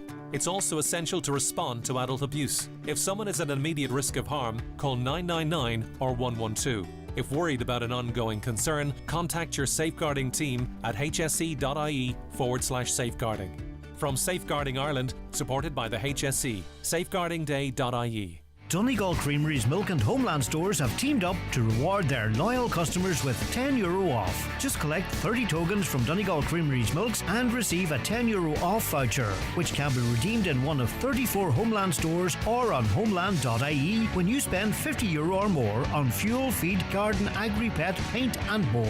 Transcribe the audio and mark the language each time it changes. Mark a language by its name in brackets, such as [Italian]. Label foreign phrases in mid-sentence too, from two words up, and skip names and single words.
[English] It's also essential to respond to adult abuse. If someone is at an immediate risk of harm, call 999 or 112. If worried about an ongoing concern, contact your safeguarding team at hse.ie/safeguarding. From Safeguarding Ireland, supported by the HSE, safeguardingday.ie. Donegal Creamery's Milk and Homeland stores have teamed up to reward their loyal customers with €10 off. Just collect 30 tokens from Donegal Creamery's Milks and receive a €10 off voucher, which can be redeemed in one of 34 Homeland stores or on homeland.ie when you spend €50 or more on fuel, feed, garden, agri-pet, paint and more.